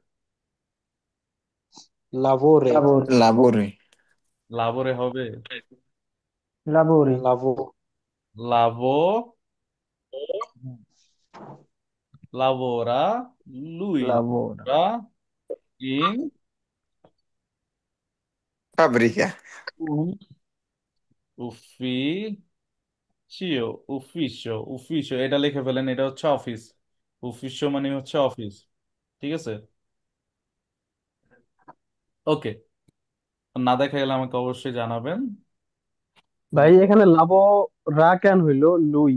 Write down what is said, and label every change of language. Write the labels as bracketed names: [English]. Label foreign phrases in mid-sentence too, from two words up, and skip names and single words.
[Italian] লাভোরে। Lavori. [Bangla] লাবোরে হবে। [Italian] লাবোরে। লাভো। lavo, lavora, lui লাবোরা। lavora in Fabbrica. un ufficio। ufficio, ufficio [Bangla] এটা লিখে ফেলেন, এটা হচ্ছে অফিস। উফিসিও মানে হচ্ছে অফিস। ঠিক আছে। ওকে। না দেখা গেলে আমাকে অবশ্যই জানাবেন। ভাই এখানে লাবো রা কেন হইলো লুই?